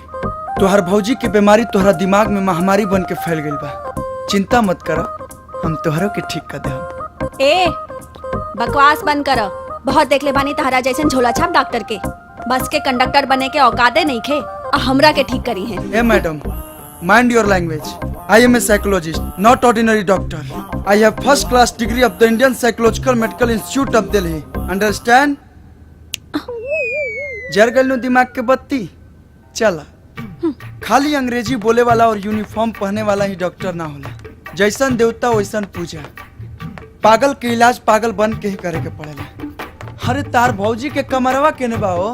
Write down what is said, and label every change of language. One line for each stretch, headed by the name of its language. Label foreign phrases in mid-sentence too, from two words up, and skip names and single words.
Bhojpuri: तुहर भौजी की बीमारी तुहरा दिमाग में महामारी बन के फैल गई बा। चिंता मत करा, हम तुहरों के ठीक कर दे। ए, बकवास बंद करो। बहुत देख ले बानी तहरा जैसन झोला छाप डॉक्टर के। बस के कंडक्टर बने के औकाते नहीं खे और हमरा के ठीक करी है। ए मैडम,
English: Mind your language. I am a psychologist, not ordinary doctor. I have first class degree of the Indian Psychological Medical Institute of Delhi. Understand?
Bhojpuri: जर गल नु दिमाग के बत्ती। चला, खाली अंग्रेजी बोले वाला और यूनिफॉर्म पहने वाला ही डॉक्टर ना होला। जैसन देवता वैसन पूजा। पागल के इलाज पागल बन के ही करे के पड़ेला। अरे तार भौजी के कमरवा केने बा हो?